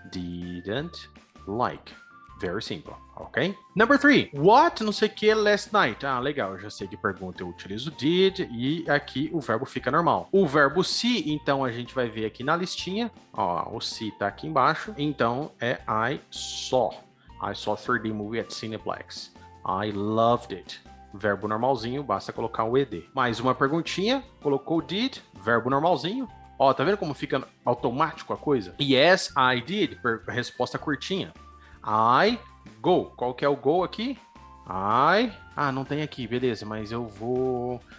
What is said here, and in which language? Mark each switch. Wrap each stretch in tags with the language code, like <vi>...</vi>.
<en>Didn't like. Very simple, ok? Number 3.</en> <pt>What, não sei o que, last night. Ah, legal, eu já sei que pergunta eu utilizo did e aqui o verbo fica normal. O verbo see, então a gente vai ver aqui na listinha. Ó, o see tá aqui embaixo. Então é</pt> <en>I saw. I saw 3D movie at Cineplex. I loved it.</en> <pt>Verbo normalzinho, basta colocar o ed. Mais uma perguntinha, colocou did, verbo normalzinho. Ó, tá vendo como fica automático a coisa?</pt> <en>Yes, I did,</en> <pt>resposta curtinha. I go. Qual que é o go aqui? Ah, não tem aqui, beleza, mas eu vou...</pt>